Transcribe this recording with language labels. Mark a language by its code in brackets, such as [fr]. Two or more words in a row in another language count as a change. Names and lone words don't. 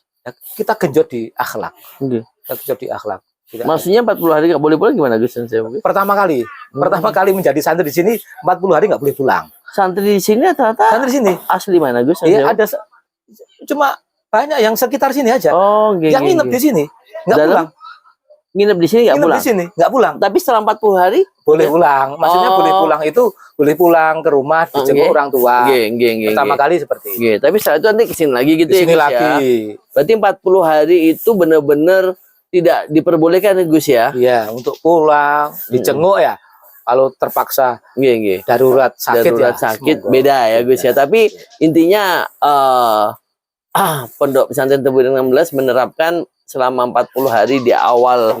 [id] Ya, kita genjot di akhlak. Nggih. Kita genjot di akhlak. Tidak- Maksudnya 40 hari nggak boleh pulang gimana, Gus? Saya mungkin. pertama kali menjadi santri di sini 40 hari nggak boleh pulang. Santri di sini rata-rata Santri di sini, asli mana, Gus? iya ada cuma banyak yang sekitar sini aja. Oh, nggih, yang nggih, nginep nggih. di sini nggak Dalam pulang. Nginep di sini nggak Nginep pulang. di sini nggak pulang. Tapi setelah 40 hari Boleh pulang. Maksudnya Oh. boleh pulang itu boleh pulang ke rumah dijenguk nggih. orang tua. [jv] Nggih, nggih, nggih. [id] Pertama nggih. kali seperti itu. Nggih, tapi setelah itu nanti kesini lagi gitu Di ya, sini Gus lagi. ya. Berarti 40 hari itu benar-benar tidak diperbolehkan ya, Gus ya. Iya, untuk pulang, dijenguk ya. Kalau terpaksa [jv] Nggih, nggih. [id] darurat sakit Darurat ya. sakit semoga. beda ya, Gus ya. Beda. Tapi intinya Pondok Pesantren Tebu Ireng 16 menerapkan selama 40 hari di awal